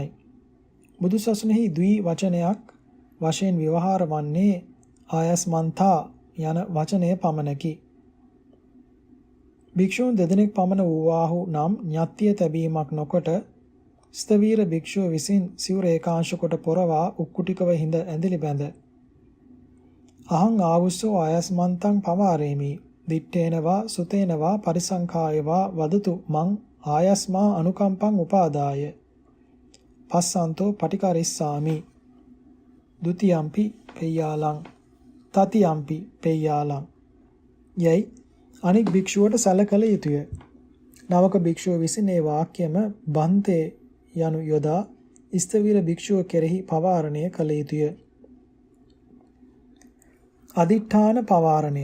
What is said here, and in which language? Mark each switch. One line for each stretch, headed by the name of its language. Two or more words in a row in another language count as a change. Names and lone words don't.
Sinhala: බුදුසසුනෙහි ද්වි වචනයක් වශයෙන් ව්‍යවහාර වන්නේ ආයස්මන්තා යන වචනය පමණකි. භික්ෂූන් දෙදෙනෙක් පමණ වූවාහු නම් ඤත්තිය තැබීමක් නොකොට ස්තවීර භික්ෂුව විසින් සිවුර ඒකාංශ කොට පොරවා උක්කුටිකව හිඳ ඇඳිලි බැඳ
Pali: අහං ආවුස්සෝ ආයස්මන්තං පවාරේමි දිත්තේනවා සුතේනවා පරිසංඛායවා වදතු මං ආයස්මා අනුකම්පං උපාදාය පස්සන්තෝ පටිකරිස්සාමි ဒ ුතියම්පි පෙය්‍යාලං තතියම්පි පෙය්‍යාලං
Sinhala: යයි අනික් භික්ෂුවට සැලකල යුතුය. නවක භික්ෂුව විසින් මේ වාක්‍යම බන්තේ යනු යොදා ස්තවීර භික්ෂුව කෙරෙහි පවාරණය කළ යුතුය. අදිඨාන පවාරණය.